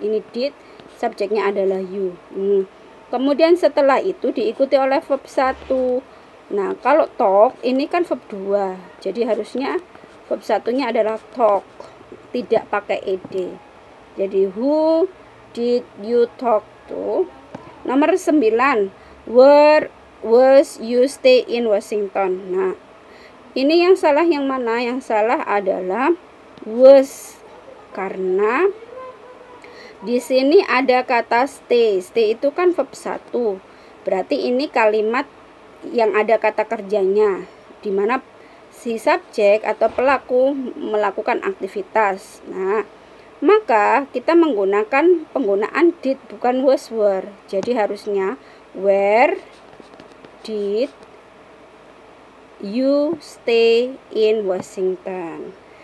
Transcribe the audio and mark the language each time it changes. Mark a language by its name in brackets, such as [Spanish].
[Indonesian] Ini did, subjeknya adalah you. Kemudian setelah itu diikuti oleh verb 1. Nah, kalau talk ini kan verb 2. Jadi harusnya verb 1-nya adalah talk, tidak pakai ed. Jadi [English] who did you talk to? [Indonesian] Nomor 9, [English] where was you stay in Washington? [Indonesian] Nah, ini yang salah yang mana? Yang salah adalah was, karena Di sini ada kata stay. Stay itu kan verb 1. Berarti ini kalimat yang ada kata kerjanya, di mana si subjek atau pelaku melakukan aktivitas. Nah, maka kita menggunakan penggunaan did, bukan was were. Jadi harusnya [English] where did you stay in Washington.